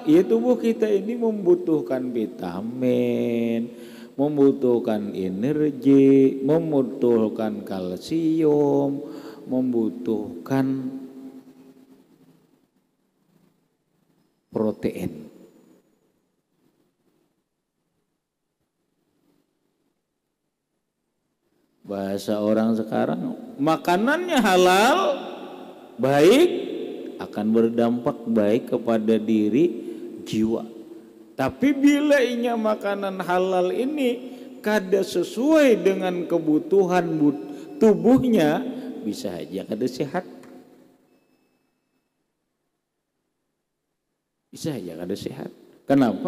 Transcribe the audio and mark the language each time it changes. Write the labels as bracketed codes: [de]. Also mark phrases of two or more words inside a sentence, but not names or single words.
[id] Ya tubuh kita ini membutuhkan vitamin, membutuhkan energi, membutuhkan kalsium, membutuhkan protein. Bahasa orang sekarang, makanannya halal, baik, akan berdampak baik kepada diri jiwa. [bjn] Tapi bila inya makanan halal ini kada sesuai dengan kebutuhan tubuhnya, bisa aja kada sehat. Bisa aja kada sehat. Kenapa?